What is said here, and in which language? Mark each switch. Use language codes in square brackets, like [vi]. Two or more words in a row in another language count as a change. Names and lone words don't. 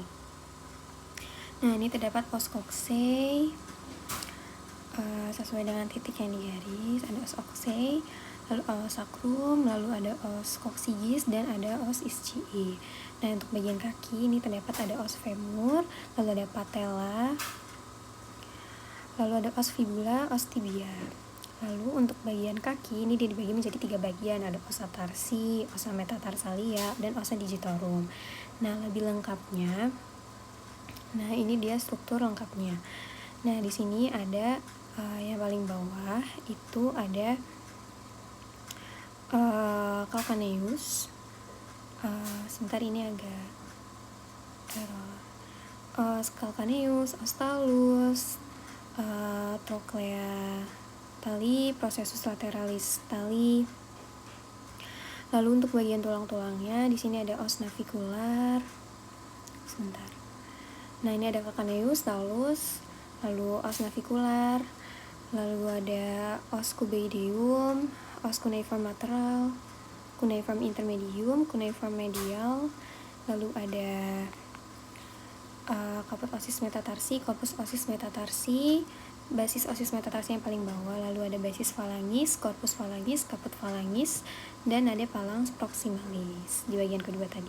[id] Nah, ini terdapat [la] os coxae, [id] sesuai dengan titik yang digaris, ada [la] os coxae, [id] lalu [la] os sacrum, [id] lalu ada [la] os coccygeus, [id] dan ada [la] os ischii. [id] Nah, untuk bagian kaki ini terdapat ada [la] os femur, [id] lalu ada patella, lalu ada [la] os fibula, os tibia. [id] Lalu untuk bagian kaki ini dia dibagi menjadi 3 bagian, ada [la] osa tarsi, osa metatarsalia, [id] dan [la] osa digitorum. [id] Nah, lebih lengkapnya, nah ini dia struktur lengkapnya. Nah, di sini ada yang paling bawah itu ada calcaneus. Sebentar, ini agak error. [la] Os calcaneus, os talus, trochlea tali, processus lateralis tali. [id] Lalu untuk bagian tulang-tulangnya di sini ada [la] os navicular. [id] Sebentar. Nah, ini ada [la] calcaneus, talus, [id] lalu [la] os navicular, [id] lalu ada [la] os cuboideum, os cuneiform lateral, cuneiform intermedium, cuneiform medial, [id] lalu ada [la] caput osis metatarsi, corpus osis metatarsi, basis osis metatarsi [id] yang paling bawah, lalu ada [la] basis phalanx, corpus phalanx, caput phalanx, [id] dan ada [la] phalanx proximalis [id] di bagian kedua tadi.